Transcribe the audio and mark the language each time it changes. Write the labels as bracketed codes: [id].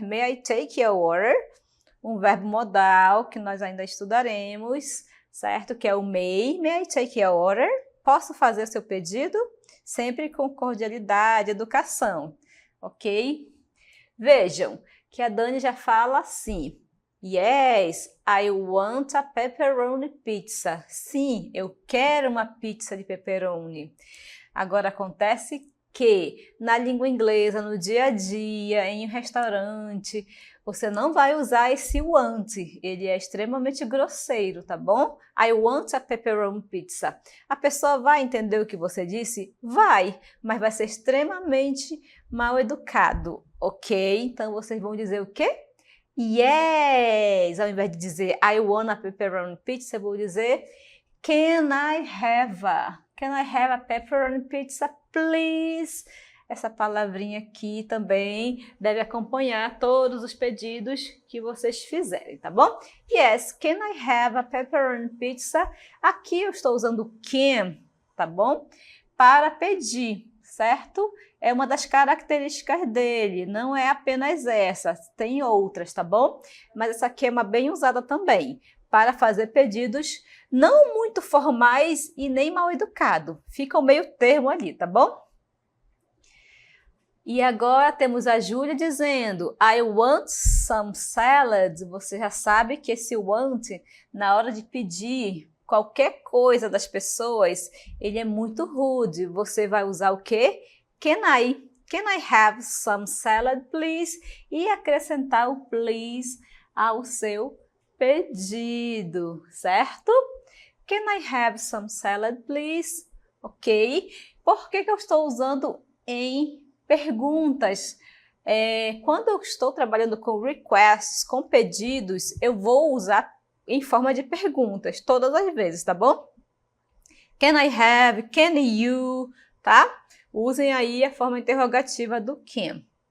[en] May I take your order? [pt] Um verbo modal que nós ainda estudaremos, certo? Que é o may. [en] May I take your order? [pt] Posso fazer o seu pedido? Sempre com cordialidade, educação, ok? Vejam que a Dani já fala assim. [en] Yes, I want a pepperoni pizza. [pt] Sim, eu quero uma pizza de pepperoni. Agora acontece que na língua inglesa, no dia a dia, em um restaurante, você não vai usar esse want. Ele é extremamente grosseiro, tá bom? [en] I want a pepperoni pizza. [pt] A pessoa vai entender o que você disse? Vai, mas vai ser extremamente mal educado, ok? Então vocês vão dizer o quê? [en] Yes! [pt] Ao invés de dizer [en] I want a pepperoni pizza, [pt] eu vou dizer [en] Can I have a pepperoni pizza, please? [pt] Essa palavrinha aqui também deve acompanhar todos os pedidos que vocês fizerem, tá bom? [en] Yes, can I have a pepperoni pizza? [pt] Aqui eu estou usando can, tá bom? Para pedir, certo? É uma das características dele, não é apenas essa, tem outras, tá bom? Mas essa aqui é uma bem usada também, para fazer pedidos não muito formais e nem mal educado. Fica o meio termo ali, tá bom? E agora temos a Júlia dizendo [en] I want some salad. [pt] Você já sabe que esse want, na hora de pedir qualquer coisa das pessoas, ele é muito rude. Você vai usar o quê? [en] Can I have some salad, please? [pt] E acrescentar o please ao seu pedido, certo? [en] Can I have some salad, please? Ok? [pt] Por que eu estou usando em perguntas? Quando eu estou trabalhando com requests, com pedidos, eu vou usar em forma de perguntas, todas as vezes, tá bom? [en] Can I have? Can you? [pt] Tá? Usem aí a forma interrogativa do can.